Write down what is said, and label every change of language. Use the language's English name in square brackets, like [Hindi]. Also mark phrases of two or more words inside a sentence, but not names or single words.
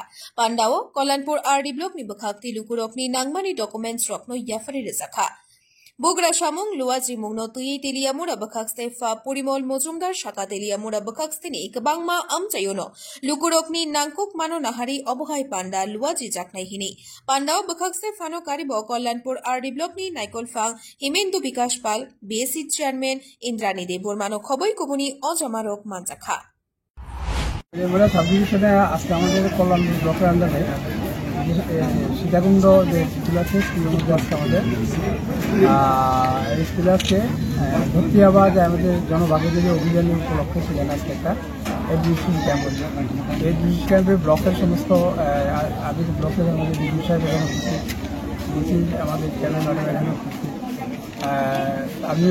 [Kok Borok] पांडाव कल्याणपुर आरडी ब्लॉकनि बखाक्ति लुकुरकनि नांगमानि डकुमेन्ट्स रकनो याफारि रेजाखा बुग्रा सामुं लुवाजि मुंनो तुई तेलियामुरा बखाक्सते फा पुरिमल मजुमदार शाखा तेलियामुरा बखाक्सतेनि गोबांमा आमचायोनो लुकुरकनि नांकुक मानो नाहारि अबहाय पांडा लुवाजि जाकनाय हिनि पांडाव बखाक्सते फानो कारिबो कल्याणपुर आरडी ब्लॉकनि नाइकलफां हिमेन्दु विकास पाल बीएससी चेयरमैन इंद्रानी देबबर्मानो खबई कुबुनि अजमारक मानजाखा [Bangla] আমরা সাবডিভিশনে আজকে আমাদের কল্যাণ ব্লকের আন্ডারে সীতাকুণ্ড যে স্কুল আছে স্কুলের মধ্যে আজকে আমাদের এই স্কুলে আজকে ভর্তি হওয়া যে আমাদের জনভাগীদারি অভিযানের উপলক্ষে সেখানে আজকে একটা এডুকেশন ক্যাম্প হচ্ছে এই এডুকেশন ক্যাম্পে ব্লকের সমস্ত আগে ব্লকের আমাদের বিডিও সাহেব এখানে উপস্থিত আমাদের চ্যানেল ম্যাডাম এখানে উপস্থিত আমিও